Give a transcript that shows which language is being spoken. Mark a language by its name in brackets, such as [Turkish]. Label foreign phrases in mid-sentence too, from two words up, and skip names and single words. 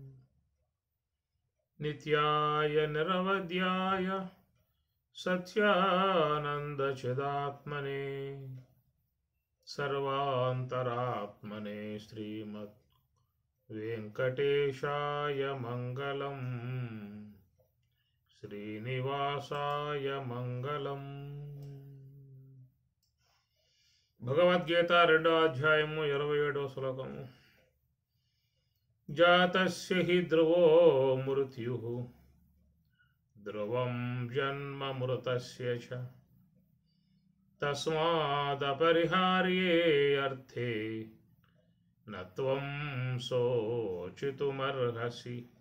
[Sanskrit] नित्याय निरवध्याय सत्यानन्दचिदात्मने सर्वान्तरात्मने श्रीमद् वेंकटेशाय मंगलम् श्रीनिवासाय मंगलम्। [Telugu] भगवद्गीता 2వ అధ్యాయము 27వ శ్లోకము। [Sanskrit] జాతస్య హి ధ్రువో మృత్యుః ధ్రువం జన్మ మృతస్య చ తస్మాదపరిహార్యే అర్థే నత్వం శోచితుమర్హసి।